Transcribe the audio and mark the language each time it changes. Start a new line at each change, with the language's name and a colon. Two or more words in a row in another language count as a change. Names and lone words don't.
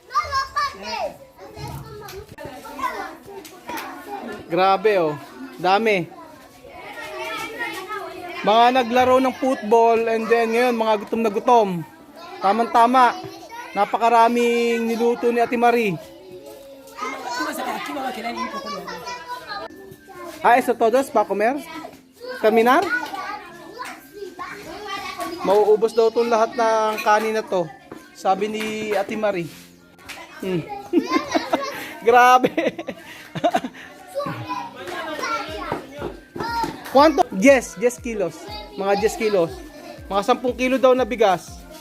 Filipino: Grabe, oh. Dami. Mga naglaro ng football
English: and then
Filipino: ngayon mga gutom na gutom. Tamang-tama. Napakaraming niluto ni Ate Marie.
Spanish: ¿Eso todos para comer? Terminar?
Filipino: Mauubos daw itong lahat ng kanin na to. Sabi ni Ate Marie. Grabe.
Spanish: Quanto?
Filipino: 10 kilos. Mga 10 kilos. Mga 10 kilo daw na bigas.